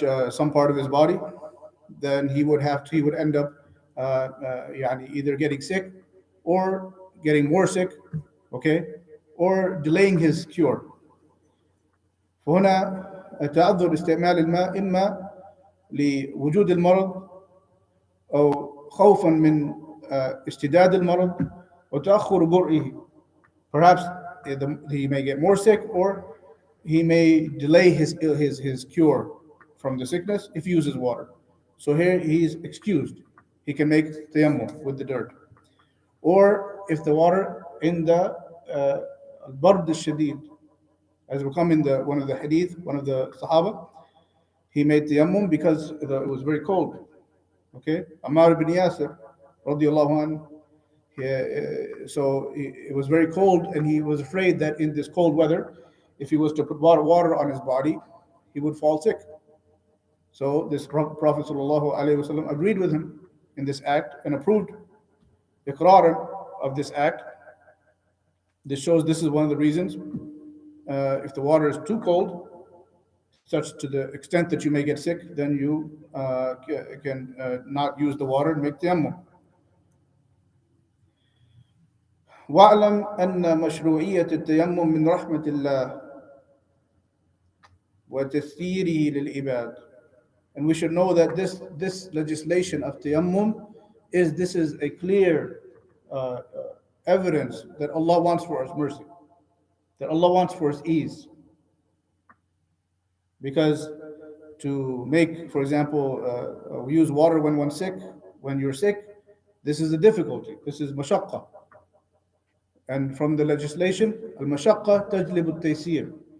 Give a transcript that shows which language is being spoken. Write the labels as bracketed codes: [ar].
[en] some part of his body, then he would end up either getting sick or getting more sick, okay, or delaying his cure. [ar] فهنا تعذر استعمال الماء إما لوجود المرض أو خوفا من اشتداد المرض وتأخر برئه. [en] Perhaps he may get more sick, or he may delay his cure from the sickness if he uses water. So here he is excused. He can make tayammum with the dirt. Or if the water in the al-bard al-shadid, as will come in one of the hadith, one of the Sahaba, he made tayammum because it was very cold. Okay, Ammar ibn Yasir, radiallahu anhu, so it was very cold, and he was afraid that in this cold weather, if he was to put water on his body, he would fall sick. So this Prophet ﷺ agreed with him in this act and approved iqrar of this act. This shows this is one of the reasons. If the water is too cold, such to the extent that you may get sick, then you can not use the water and make tayammum. [ar] واعلم أن مشروعية التيمم من رحمة الله وتسييره للعباد. [en] And we should know that this legislation of tayammum is a clear evidence that Allah wants for us mercy, that Allah wants for us ease. Because to make, for example, we use water when you're sick, this is a difficulty, this is mashaqqa. And from the legislation, al-mashaqqa tajlib al-taysir.